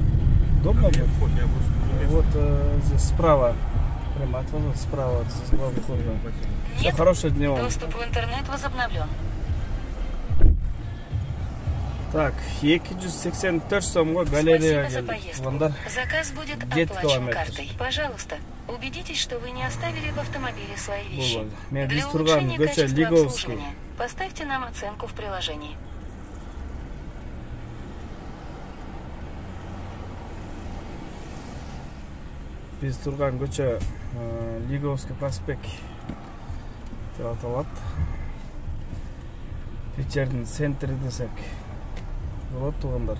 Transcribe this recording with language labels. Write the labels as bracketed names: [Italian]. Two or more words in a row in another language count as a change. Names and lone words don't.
[Russian] Удобно будет? Вот здесь справа, прямо от вас справа, здесь главный вход. Все, Нет, хорошего дня вам. доступ в интернет возобновлен. [Kyrgyz] Так, 284 сомго галерея [Russian] Спасибо за [Kyrgyz] келдик. [Russian] поездку. [Kyrgyz] Туугандар. [Russian] Заказ будет [Kyrgyz] 7 [Russian] оплачен [Kyrgyz] километр. [Russian] картой. Пожалуйста, убедитесь, что вы не оставили в автомобиле свои вещи. [Kyrgyz] Болду. Мен [Russian] Для [Kyrgyz] биз турган [Russian] улучшения [Kyrgyz] көчө [Russian] качества [Kyrgyz] Лиговский. [Russian] обслуживания поставьте нам оценку в приложении. [Kyrgyz] Биз турган көчө Лиговский проспект деп аталат. Питердин центри десек болот, туугандар.